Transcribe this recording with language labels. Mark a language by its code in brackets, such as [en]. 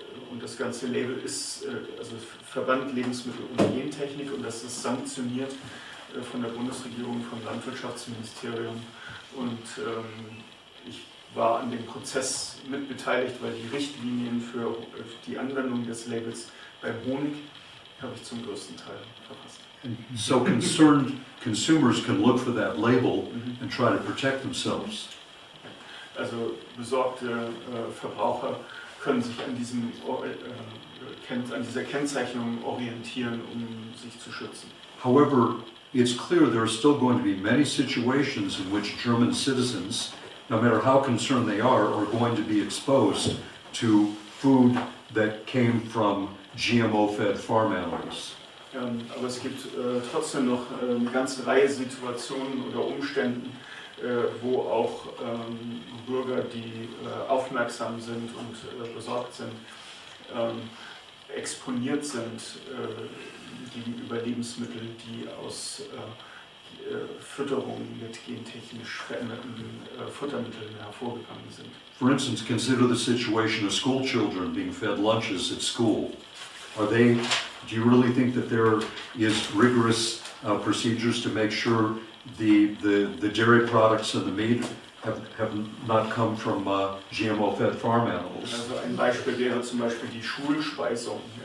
[de] Und das ganze Label ist also Verband Lebensmittel und Gentechnik, und das ist sanktioniert von der Bundesregierung, vom Landwirtschaftsministerium. Und ich war an dem Prozess mitbeteiligt, weil die Richtlinien für die Anwendung des Labels beim Honig habe ich zum größten Teil verfasst. [en] And so concerned consumers can look for that label and try to protect themselves. [de] Also besorgte Verbraucher können sich an dieser Kennzeichnung orientieren, um sich zu schützen. [en] However, it's clear there are still going to be many situations in which German citizens, no matter how concerned they are going to be exposed to food that came from GMO-fed farm animals. [de] Aber es gibt trotzdem noch eine ganze Reihe Situationen oder Umständen, wo auch Bürger, die aufmerksam sind und besorgt sind, exponiert sind gegenüber Lebensmitteln, die aus Fütterung mit gentechnisch veränderten Futtermitteln hervorgegangen sind. [en] For instance, consider the situation of school children being fed lunches at school. Do you really think that there is rigorous procedures to make sure the dairy products and the meat have not come from GMO-fed farm animals? [de] Also ein Beispiel wäre zum Beispiel die Schulspeisung.